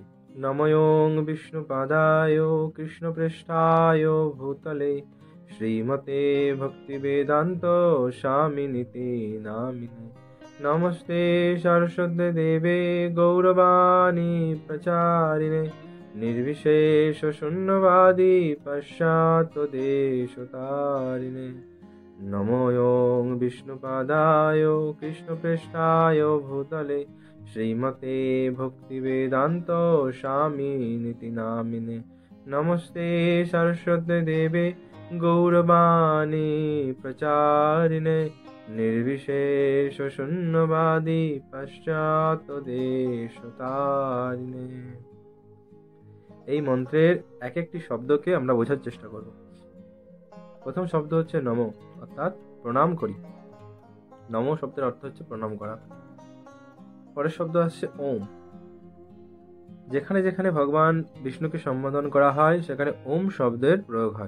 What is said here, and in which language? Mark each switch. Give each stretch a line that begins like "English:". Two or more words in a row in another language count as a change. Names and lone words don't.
Sanskrit: নময়োং বিষ্ণুপাদায় কৃষ্ণপৃষ্ঠায় ভূতলে শ্রীমতে ভক্তিবেদান্ত স্বামিনিতি নামিনে। নমস্তে সরস্বতী দেবে গৌরবাণী প্রচারিণে निर्विशेष शून्यवादी पश्चात्देशतारिणे। नमो यों विष्णुपादाय कृष्णपृष्ठाय भूतले श्रीमते भक्तिवेदांत स्वामिनिति नामिने। नमस्ते सरस्वती देवे गौरवाणी प्रचारिणे निर्विशेष शून्यवादी पश्चात्देशतारिणे।
Bangla: এই মন্ত্রের এক একটি শব্দকে আমরা বোঝার চেষ্টা করব। প্রথম শব্দ হচ্ছে নমো, অর্থাৎ প্রণাম করি। নমো শব্দের অর্থ হচ্ছে প্রণাম করা। পরের শব্দ আসছে ওম। যেখানে যেখানে ভগবান বিষ্ণুকে সম্বোধন করা হয় সেখানে ওম শব্দের প্রয়োগ হয়।